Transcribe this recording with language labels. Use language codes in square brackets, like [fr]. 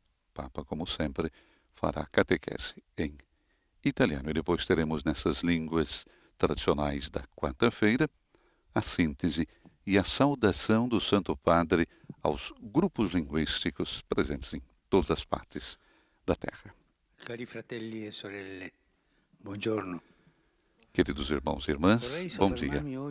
[pt] O Papa, como sempre, fará a catequese em italiano. E depois teremos nessas línguas tradicionais da quarta-feira a síntese e a saudação do Santo Padre aos grupos linguísticos presentes em todas as partes da Terra. [it] Cari fratelli e sorelle, buongiorno. [pt] Queridos irmãos e irmãs, bom dia.